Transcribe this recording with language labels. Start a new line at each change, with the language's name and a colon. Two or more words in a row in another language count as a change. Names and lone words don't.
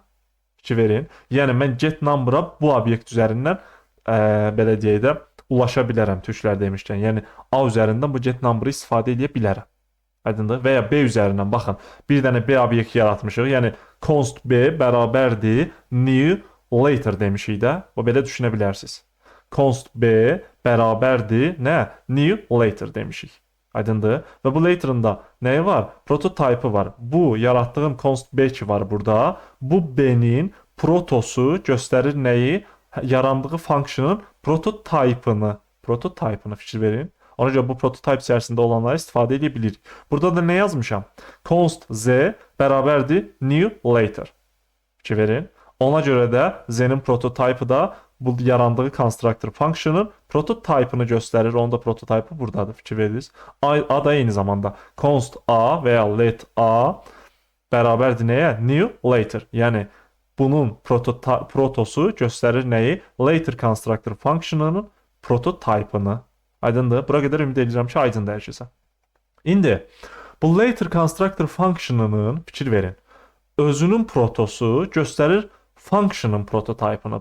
Azerbaijani: Fikir verin. Yəni mən
English: get number'a
Azerbaijani: bu obyekt üzərindən belə deyək də ulaşa bilərəm türklər demişkən. Yəni A üzərindən bu
English: get number'ı
Azerbaijani: istifadə edə bilərəm. Aydındır? Və ya B üzərindən baxın. Bir dənə B obyekt yaratmışıq. Yəni
English: const B
Azerbaijani: bərabərdir
English: new later
Azerbaijani: demişik də. O belə düşünə bilərsiniz.
English: Const B
Azerbaijani: bərabərdir nə?
English: New later
Azerbaijani: demişik. Aydındır? Və bu later'ın da nəyi var? Prototype'ı var. Bu yaratdığım const B ki var burada. Bu B-nin protosu göstərir nəyi? Yarandığı
English: function'ın prototype'ını
Azerbaijani: fikir verin. Ona görə bu prototype içərisində olanları istifadə edə bilirik. Burada da nə yazmışam?
English: Const z
Azerbaijani: bərabərdir
English: new later.
Azerbaijani: Fikir verin. Ona görə də z-nin prototypı da bu yarandığı
English: constructor function'ın prototypını
Azerbaijani: göstərir. Onun da prototypı buradadır. Fikir verirsiniz. A da eyni zamanda
English: const a
Azerbaijani: və ya
English: let a
Azerbaijani: bərabərdir nəyə?
English: New later.
Azerbaijani: Yəni bunun protosu göstərir nəyi?
English: Later constructor function'ının prototypını.
Azerbaijani: Aydındır? Bura qədər ümid edirəm ki, aydın dəyişirsə. İndi bu
English: later constructor function'ının
Azerbaijani: fikir verin. Özünün protosu göstərir
English: function'ın prototypını.